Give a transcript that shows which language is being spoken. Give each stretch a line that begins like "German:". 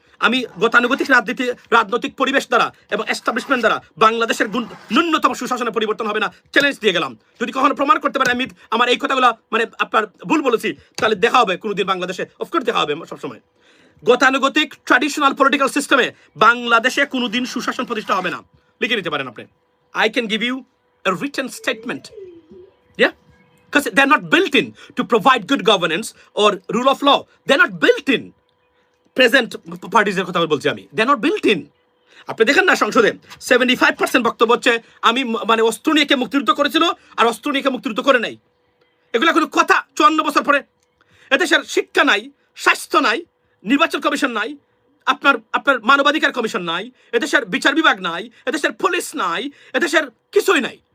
Bangla: আমি গতানুগতিক রাজনৈতিক পরিবেশ দ্বারা এবং এস্টাবলিশমেন্ট দ্বারা বাংলাদেশের ন্যূনতম সুশাসনের পরিবর্তন হবে না, চ্যালেঞ্জ দিয়ে গেলাম। যদি কখনো প্রমাণ করতে পারে আমি আমার এই কথাগুলো মানে আপনার ভুল বলেছি, তাহলে দেখা হবে কোনোদিন বাংলাদেশে, অফকোর্স দেখা হবে সবসময়। গতানুগতিক ট্র্যাডিশনাল পলিটিক্যাল সিস্টেমে বাংলাদেশে কোনোদিন সুশাসন প্রতিষ্ঠা হবে না। লিখে নিতে পারেন আপনি।
English: I can give you a written statement. Yeah? Because they're not built in to provide good governance or rule of law. They're not built in. Present parties
Bangla: এর কথা বলছি আমি,
English: they're not built in.
Bangla: আপনি দেখেন না সংসদে 75% বক্তব্য হচ্ছে আমি মানে অস্ত্র নিয়ে কে মুক্তিযুদ্ধ করেছিল আর অস্ত্র নিয়ে কে মুক্তিযুদ্ধ করে নাই। এগুলা কোনো কথা? 54 বছর পরে এদেশের শিক্ষা নাই, স্বাস্থ্য নাই, নির্বাচন কমিশন নাই, আপনার আপনার মানবাধিকার কমিশন নাই, এদেশের বিচার বিভাগ নাই, এদেশের পুলিশ নাই, এদেশের কিছুই নাই।